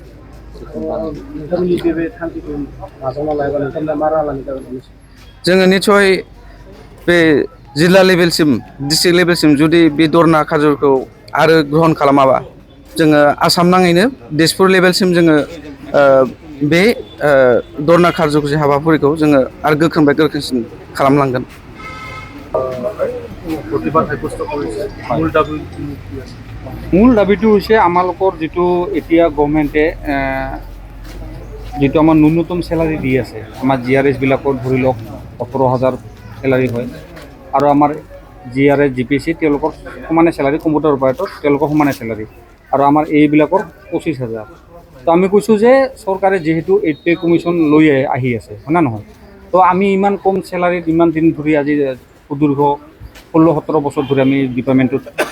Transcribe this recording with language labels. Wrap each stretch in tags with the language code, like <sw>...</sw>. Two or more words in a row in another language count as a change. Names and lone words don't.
<brx>जोङो निस्सय बे जिल्ला लेभेलसिम डिस्ट्रिक्ट लेभेलसिम जुदि बे धरना खाजरखौ आरो ग्रहन खालामाबा जोङो आसाम नाङैनो दिसपुर लेभेलसिम जोङो बे धरना खारज'खौ हाबाफारिखौ जोङो आरो गोख्रोंनिफ्राय गोख्रोंसिन खालामलांगोन</brx> <as>মূল দাবিটো হৈছে আমালোকৰ যিটো এতিয়া গভৰ্ণমেণ্টে যিটো আমাৰ ন্যূনতম চেলাৰী দি আছে আমাৰ GRS বিলাকৰ ধৰি লওক 18,000 চেলাৰী হয় আৰু আমাৰ GRS GPC তেওঁলোকৰ সমানে চেলাৰী</as> <en>computer operator</en> <as>তেওঁলোকৰ সমানে চেলাৰী আৰু আমাৰ এইবিলাকৰ 25,000 তো আমি কৈছোঁ যে চৰকাৰে যিহেতু 8</as> <en>pay commission</en> <as>লৈ আহি আছে হয় না নহয় তো আমি ইমান কম চেলাৰীত ইমান দিন ধৰি আজি সুদীৰ্ঘ 16-17 বছৰ ধৰি আমি ডিপাৰ্টমেণ্টত</as>